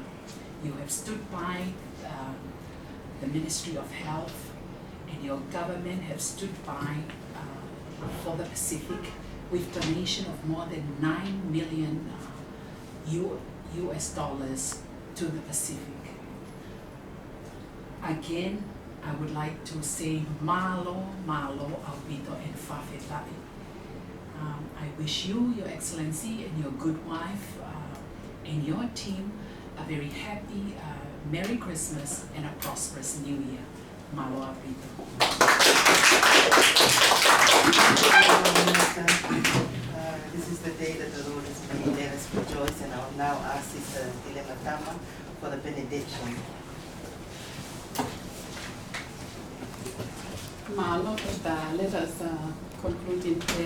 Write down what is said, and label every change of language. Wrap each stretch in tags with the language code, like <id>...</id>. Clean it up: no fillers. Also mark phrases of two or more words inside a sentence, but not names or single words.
<en>You have stood by the Ministry of Health, and your government have stood by for the Pacific with donation of more than $9 million US dollars to the Pacific. Again, I would like to say</en> <to>malo, malo, aupito,</to> <en>and fafetai. I wish you, Your Excellency, and your good wife, and your team a very happy Merry Christmas and a prosperous New Year.</en> <to>Malo, aupito.</to> <en>This is the day that the Lord has made. Let us rejoice, and I will now ask Sister Dilematama for the benediction. Malo, let us conclude in prayer.</en>